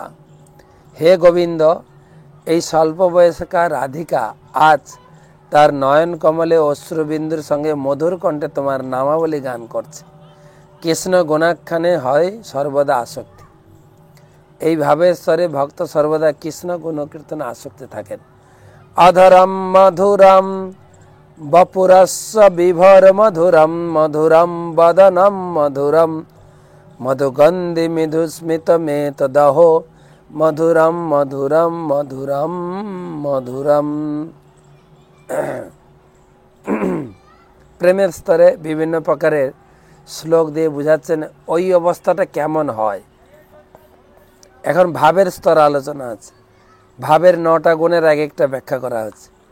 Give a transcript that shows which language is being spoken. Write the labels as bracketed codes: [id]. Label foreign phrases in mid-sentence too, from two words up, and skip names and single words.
[bn] হে গোবিন্দ, এই স্বল্প বয়স্কা রাধিকা আজ তার নয়ন কমলে অশ্রুবিন্দুর সঙ্গে মধুর কণ্ঠে তোমার নামাবলী গান করছে। কৃষ্ণ গুণাখ্যানে হয় সর্বদা আসক্তি। এই ভাবের স্তরে ভক্ত সর্বদা কৃষ্ণ গুণকীর্তনে আসক্তি থাকেন। [sa] अधरम मधुरम वपुरस्य विभर मधुरम मधुरम वदनम मधुरम मधुगन्धि मृदुस्मित मेतदह मधुरम मधुरम मधुरम मधुरम। [bn] প্রেমের স্তরে বিভিন্ন প্রকারের শ্লোক দিয়ে বুঝাচ্ছেন ওই অবস্থাটা কেমন হয়। এখন ভাবের স্তর আলোচনা আছে। ভাবের 9টা গুণের এক একটা ব্যাখ্যা করা হচ্ছে।